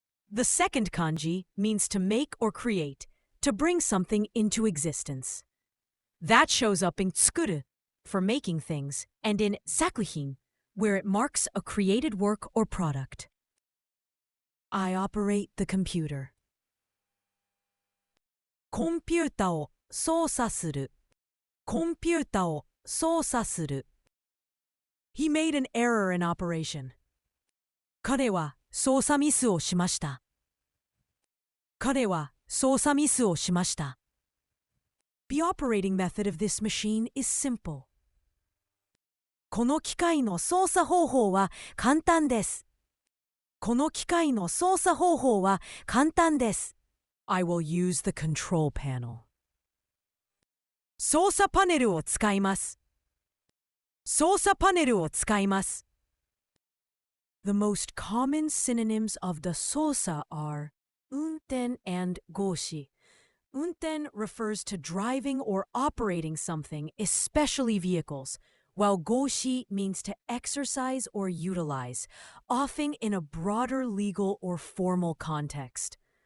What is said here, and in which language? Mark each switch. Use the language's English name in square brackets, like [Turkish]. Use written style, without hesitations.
[English] The second kanji means to make or create, to bring something into existence. That shows up in tsukuru, for making things, and in sakuhin, where it marks a created work or product. I operate the computer. [Japanese] コンピュータを操作する。コンピュータを操作する。 [English] He made an error in operation. [Japanese] 彼は操作ミスをしました。彼は操作ミスをしました。 [English] The operating method of this machine is simple. [Japanese] この機械の操作方法は簡単です。この機械の操作方法は簡単です。 [English] I will use the control panel. [Japanese] 操作パネルを使います。操作パネルを使います。 [English] The most common synonyms of the sosa are 運転 and ゴシ。運転 refers to driving or operating something, especially vehicles, while goshi means to exercise or utilize, often in a broader legal or formal context.